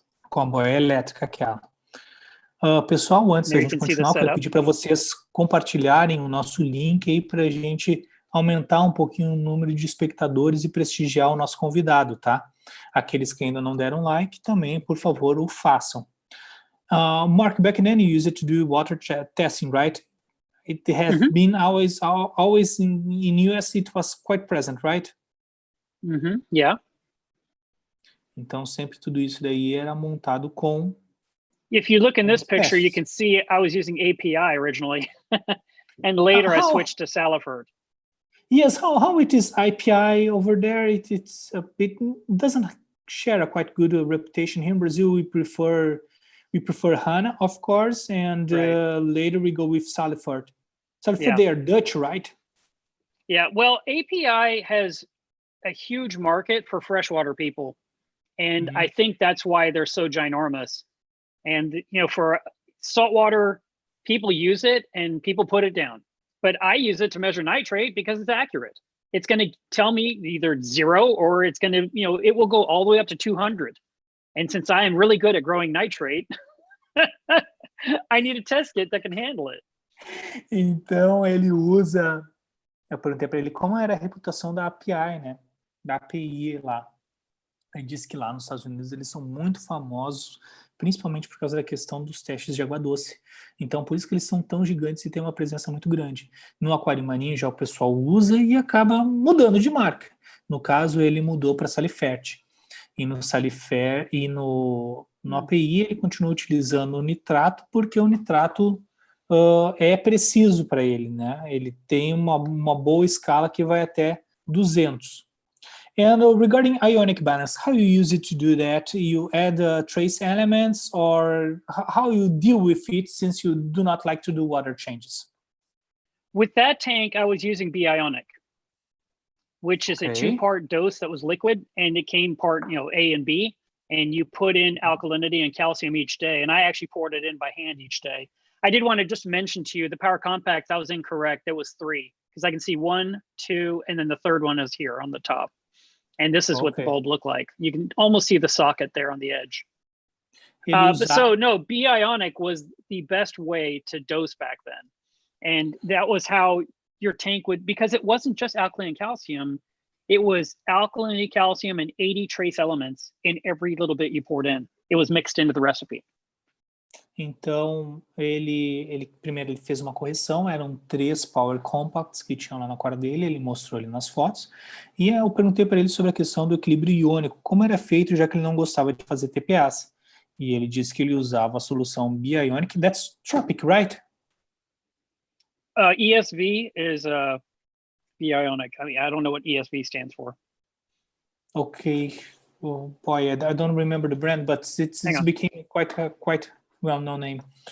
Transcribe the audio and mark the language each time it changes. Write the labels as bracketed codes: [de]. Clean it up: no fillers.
[pt] Com a boia elétrica aquela. Pessoal, antes da gente continuar, eu quero pedir para vocês compartilharem o nosso link aí para a gente aumentar um pouquinho o número de espectadores e prestigiar o nosso convidado, tá? Aqueles que ainda não deram like, também, por favor, o façam. [en] Mark, back then you used it to do water testing, right? It has been always in US, it was quite present, right? Yeah. [pt] Então, sempre tudo isso daí era montado com... [en] If you look in this picture, you can see I was using API originally, and later I switched to Salifert. Yes, how it is API over there? It's a bit doesn't share a quite good reputation here in Brazil. We prefer HANA, of course, and later we go with Salifert. Salifert, they are Dutch, right? Yeah. Well, API has a huge market for freshwater people, and I think that's why they're so ginormous. And, you know, for saltwater, people use it and people put it down. But I use it to measure nitrate because it's accurate. it's going to tell me either 0 or it's going to, it will go all the way up to 200. And since I am really good at growing nitrate, I need a test kit that can handle it. [pt] Então ele usa, eu perguntei para ele como era a reputação da API, né? Da API lá. Ele disse que lá nos Estados Unidos eles são muito famosos, principalmente por causa da questão dos testes de água doce. Então por isso que eles são tão gigantes e têm uma presença muito grande. No Aquário Marinho já o pessoal usa e acaba mudando de marca. No caso ele mudou para Salifert. E no Salifer e no API ele continua utilizando o nitrato, porque o nitrato é preciso para ele, né? Ele tem uma boa escala que vai até 200. [en] And regarding ionic balance, how you use it to do that? You add trace elements, or how you deal with it, since you do not like to do water changes? With that tank, I was using B-ionic, which is a 2-part dose that was liquid, and it came part, A and B, and you put in alkalinity and calcium each day, and I actually poured it in by hand each day. I did want to just mention to you, the power compact, that was incorrect. There was 3, because I can see 1, 2, and then the third one is here on the top. And this is what the bulb looked like. You can almost see the socket there on the edge. So no, B-ionic was the best way to dose back then. And that was how your tank would, because it wasn't just alkaline calcium, it was alkalinity, calcium, and 80 trace elements in every little bit you poured in. It was mixed into the recipe. [pt] Então, primeiro ele fez uma correção, eram 3 Power Compacts que tinham lá na aquário dele, ele mostrou ali nas fotos, e eu perguntei para ele sobre a questão do equilíbrio iônico, como era feito, já que ele não gostava de fazer TPAs. E ele disse que ele usava a solução B-ionic, [en] that's Tropic, right? ESV is B-ionic. I mean, I don't know what ESV stands for. Okay. Oh, boy, I don't remember the brand, but it's became quite well-known name.